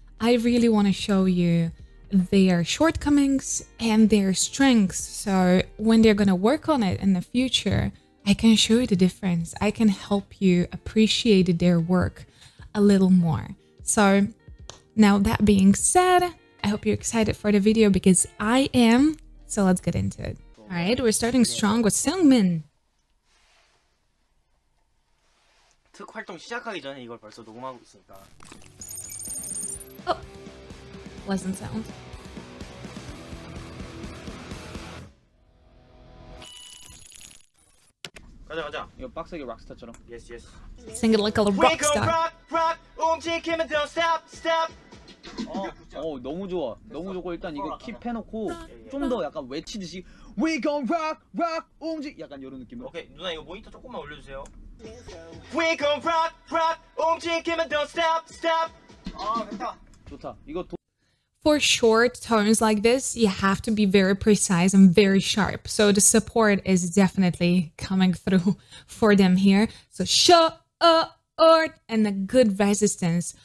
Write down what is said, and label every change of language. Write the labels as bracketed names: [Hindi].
[English] I really want to show you their shortcomings and their strengths, so when they're gonna work on it in the future, I can show you the difference. I can help you appreciate their work a little more. So now that being said, I hope you're excited for the video because I am, so let's get into it. All right, we're starting strong with Seungmin. [Korean] 특 활동 시작하기 전에 이걸 벌써 녹음하고 있으니까. [English] Oh. Pleasant sound. [Korean] 가자. 이거 빡세게 락스타처럼. [English] Yes. Sing it like a rock star. [Korean] 움직이면 [English] don't stop. [Korean] 너무 좋아. 너무 좋고 일단 이거 킵해놓고 좀 더 약간 외치듯이 [English] We gon' rock [Korean] 움직 약간 이런 느낌으로. 오케이 누나 이거 모니터 조금만 올려주세요. [English] We gon' rock [Korean] 움직이면 [English] don't stop. [Korean] 됐다. 좋다. 이거 [English] For short tones like this, you have to be very precise and very sharp. So the support is definitely coming through for them here. So and a good resistance.